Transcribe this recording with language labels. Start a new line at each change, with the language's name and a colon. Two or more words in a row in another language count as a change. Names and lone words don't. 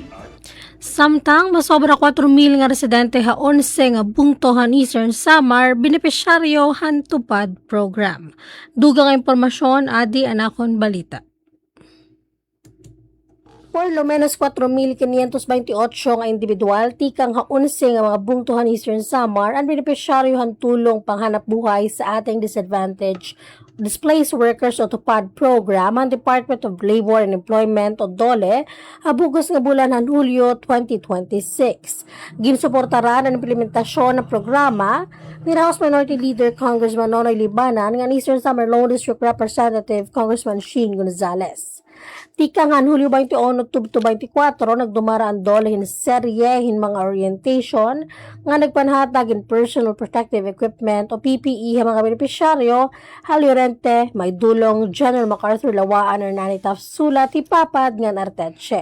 Waray: Samtang masobra 4,000 nga residente ha 11 nga bungtohan Eastern Samar benepisyaryo han tupad program. Dugang impormasyon adi anakon balita.
Spanish: Por lo menos
Waray: 4,528 nga individual tikang ha 11 nga mga bungtuhan Eastern Samar ang benepisyaryo han tulong panghanap buhay sa ating disadvantaged Displaced Workers o TUPAD program ang Department of Labor and Employment o DOLE habugos nga bulan ng Hulyo 2026. Ginsuportaran ang implementasyon ng programa ni House Minority Leader Congressman Nonoy Libanan ng Eastern Samar Lone District Representative Congressman Sheen Gonzales. Tikang han Hulyo 21 to 24 nagdumara ang DOLE hin serye hin mga orientation nga nagpanhatag in personal protective equipment o PPE ha mga benepisyaryo Halyorente, Maydulong, General MacArthur Lawaan, Hernani Taft Sulat, Hipapad, ngan Arteche.